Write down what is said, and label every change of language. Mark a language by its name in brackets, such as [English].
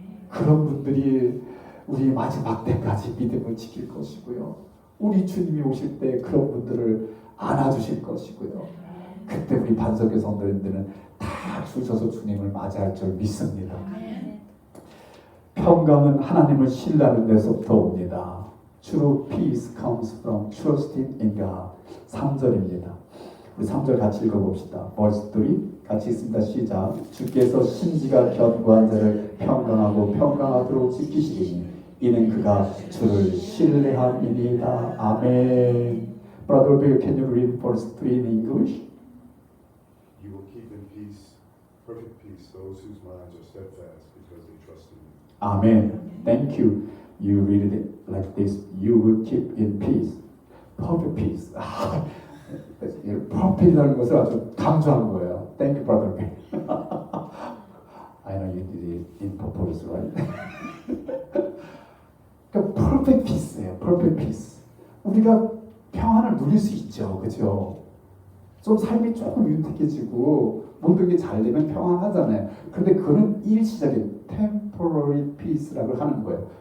[Korean] 그런 분들이 우리 마지막 때까지 믿음을 지킬 것이고요. 우리 주님이 오실 때 그런 분들을 안아주실 것이고요. 그때 우리 반석의 성도님들은 다 주셔서 주님을 맞이할 줄 믿습니다. 평강은 하나님을 신뢰하는 데서부터 옵니다. [English] True peace comes from trusting in God. [Korean] 3절입니다. 우리 3절 같이 읽어봅시다. Verse 3 같이 있습니다. 시작. 주께서 심지가 견고한 자를 평강하고 평강하도록 지키시리니 이는 그가 주를 신뢰함이니이다. 아멘. [English] Brother Bill, can you read verse 3 in English? You will keep in peace, perfect peace, those whose minds are steadfast because they trust in you. Amen. Thank you. You read it like this. You will keep in peace. Perfect peace. [Korean] perfect이라는 것을 아주 강조한 거예요. [English] Thank you, brother. I know you did it in purpose, right? [Korean] 그러니까 [English] perfect peace [Korean] 예요. [English] Perfect peace. [Korean] 우리가 평안을 누릴 수 있죠, 그렇죠? 좀 삶이 조금 윤택해지고 모든 게 잘 되면 평안하잖아요. 그런데 그거는 일시적인 [English] temporary peace [Korean] 라고 하는 거예요.